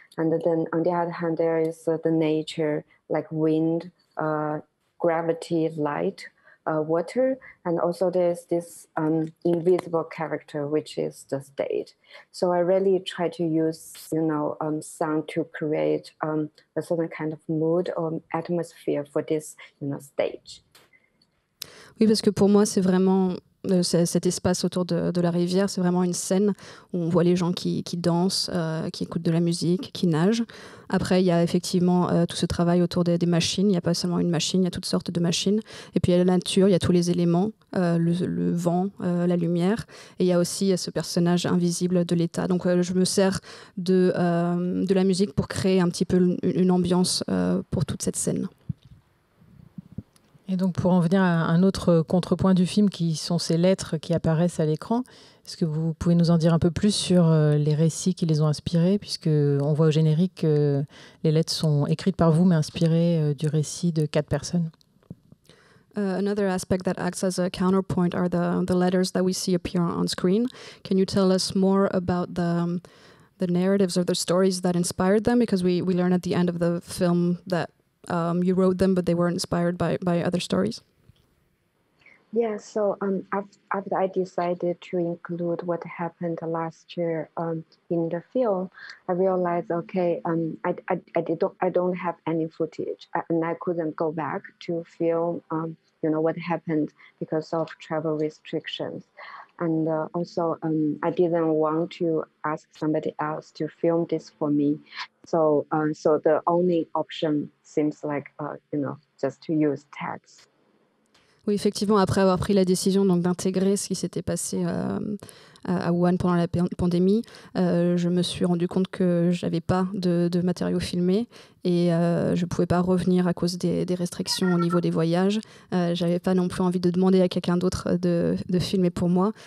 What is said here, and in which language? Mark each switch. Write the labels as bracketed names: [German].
[English] And then on the other hand, there is the nature, like wind, gravity, light. Water, and also there's this invisible character, which is the stage. So I really try to use, sound to create a certain kind of mood or atmosphere for this, stage. [French] Oui, parce que pour moi, c'est vraiment cet espace autour de la rivière, c'est vraiment une scène où on voit les gens qui dansent, qui écoutent de la musique, qui nagent. Après, il y a effectivement tout ce travail autour des machines. Il n'y a pas seulement une machine, il y a toutes sortes de machines. Et puis il y a la nature, il y a tous les éléments, le vent, la lumière. Et il y a aussi ce personnage invisible de l'État. Donc je me sers de la musique pour créer un petit peu une ambiance pour toute cette scène. Et donc pour en venir à un autre contrepoint du film qui sont ces lettres qui apparaissent à l'écran, est-ce que vous pouvez nous en dire un peu plus sur les récits qui les ont inspirés, puisque on voit au générique que les lettres sont écrites par vous mais inspirées du récit de 4 personnes. [English] Another aspect that acts as a counterpoint are the letters that we see appear on screen. Can you tell us more about the narratives or the stories that inspired them? Because we learn at the end of the film that you wrote them, but they were inspired by other stories. Yeah, so after I decided to include what happened last year in the film, I realized, okay, I don't have any footage, and I couldn't go back to film, what happened because of travel restrictions, and also I didn't want to ask somebody else to film this for me, so the only option seems like just to use text. [French] Oui, effectivement, après avoir pris la décision donc, d'intégrer ce qui s'était passé à Wuhan pendant la pandémie, je me suis rendu compte que je n'avais pas de matériaux filmés et je ne pouvais pas revenir à cause des restrictions au niveau des voyages. Je n'avais pas non plus envie de demander à quelqu'un d'autre de filmer pour moi.